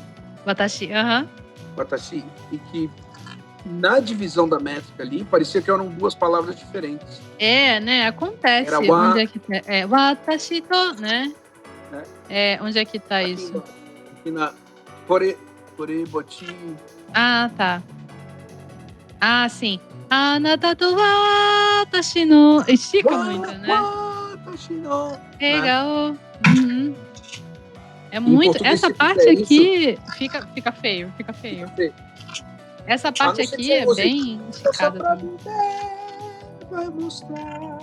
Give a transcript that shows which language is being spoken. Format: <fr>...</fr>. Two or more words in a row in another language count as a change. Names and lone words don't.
<pt>Watashi, e que na divisão da métrica ali, parecia que eram duas palavras diferentes. Né? Acontece. Era onde é que tá?</pt> <ja>私と,</ja> <pt>né? Onde é que tá aqui isso? Aqui na Korebochi. Tá. Sim.</pt> <ja>あなたと私の...</ja> <pt>Estica muito, né?</pt> <ja>私の...</ja> <pt>Legal. É muito. Essa parte aqui fica feio. Essa parte aqui é bem esticada. Vai mostrar.</pt>